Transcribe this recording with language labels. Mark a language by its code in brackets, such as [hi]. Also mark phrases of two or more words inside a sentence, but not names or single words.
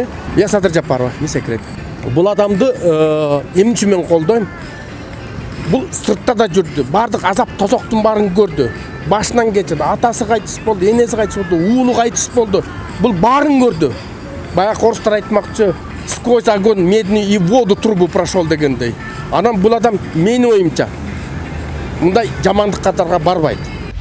[ru] Я Садыр Жапарова, не секрет. [ky] Бул адамды эмне үчүн мен колдойм? Бул сыртта да жүрдү, бардык азап тозоктун баарын көрдү. Башынан кечирди, атасы кайтыш болду, энеси кайтыш болду, уулу кайтыш болду. Бул баарын көрдү. Баягы орустар айтмакчы, [ru] сквозь огонь медный и воду трубу прошел дегендей. Анан бул адам менин оюмча мындай жамандык катарга барбайт.